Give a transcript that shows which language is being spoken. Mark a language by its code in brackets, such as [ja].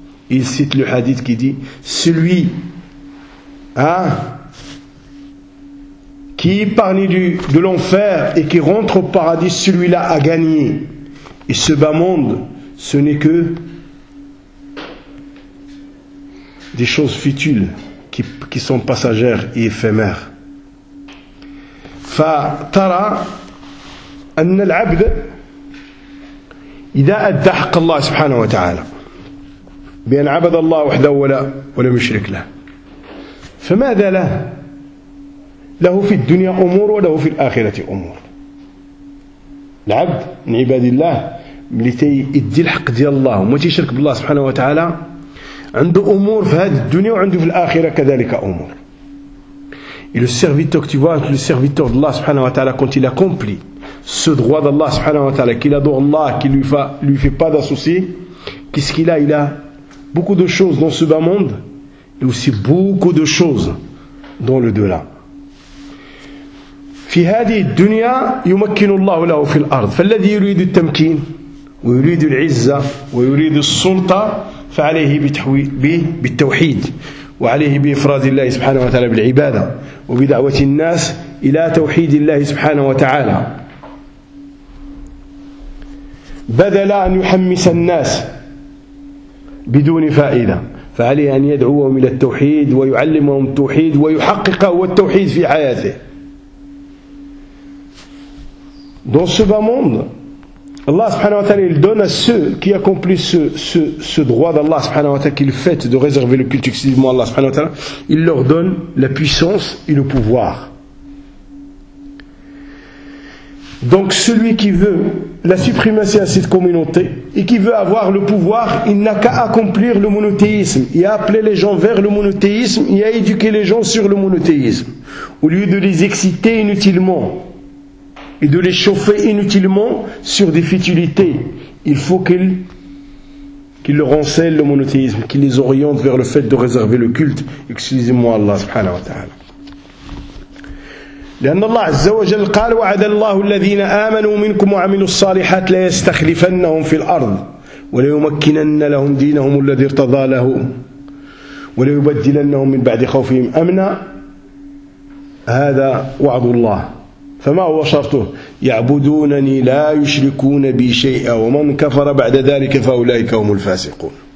[fr] Et il cite le hadith qui dit, celui, qui épargne de l'enfer et qui rentre au paradis, celui-là a gagné. Et ce bas monde, ce n'est que des choses futiles qui sont passagères et éphémères. [ar] فَتَرَى أَنَّ الْعَبْدَ إِذَا أَدَّى حَقَّ اللَّهِ سُبْحَانَهُ وَتَعَالَى بِأَنْ عَبَدَ اللَّهُ وَحْدَهُ وَلَمْ يُشْرِكْ لَهُ فَمَاذَا لَهُ له في الدنيا أمور وله في الآخرة أمور. العبد من عباد الله لتي يدي الحق ديال الله وما تيشرك بالله سبحانه وتعالى عنده أمور في هذه الدنيا وعنده في الآخرة كذلك أمور. [fr] Et le serviteur, tu vois, le serviteur d'Allah subhanahu wa ta'ala, quand il accomplit ce droit d'Allah subhanahu wa ta'ala, qu'il adore Allah, qu'il lui fait pas d'associé, qu'est-ce qu'il a? Il a beaucoup de choses dans ce bas monde et aussi beaucoup de choses dans le delà. [ar] في هذه الدنيا يمكن الله له في الأرض فالذي يريد التمكين ويريد العزة ويريد السلطة فعليه بالتوحيد وعليه بإفراد الله سبحانه وتعالى بالعبادة وبدعوة الناس إلى توحيد الله سبحانه وتعالى. بدل أن يحمس الناس بدون فائدة فعليه أن يدعوهم إلى التوحيد ويعلمهم التوحيد ويحقق هو التوحيد في حياته. [fr] Dans ce bas monde, Allah subhanahu wa ta'ala, il donne à ceux qui accomplissent ce droit d'Allah subhanahu wa ta'ala, qui le fait de réserver le culte exclusivement à Allah subhanahu wa ta'ala, il leur donne la puissance et le pouvoir. Donc celui qui veut la suprématie à cette communauté et qui veut avoir le pouvoir, il n'a qu'à accomplir le monothéisme et à appeler les gens vers le monothéisme et à éduquer les gens sur le monothéisme au lieu de les exciter inutilement et de les chauffer inutilement sur des futilités. Il faut qu'ils leur enseignent le monothéisme, qu'ils les orientent vers le fait de réserver le culte exclusivement à Allah subhanahu wa ta'ala. [ar] لأن الله عز وجل قال وعد الله الذين آمنوا منكم وعملوا الصالحات ليستخلفنهم في الأرض وليمكنن لهم دينهم الذي ارتضى له وليبدلنهم من بعد خوفهم أمنا. هذا وعد الله. فما هو شرطه؟ يعبدونني لا يشركون بي شيئا ومن كفر بعد ذلك فأولئك هم الفاسقون.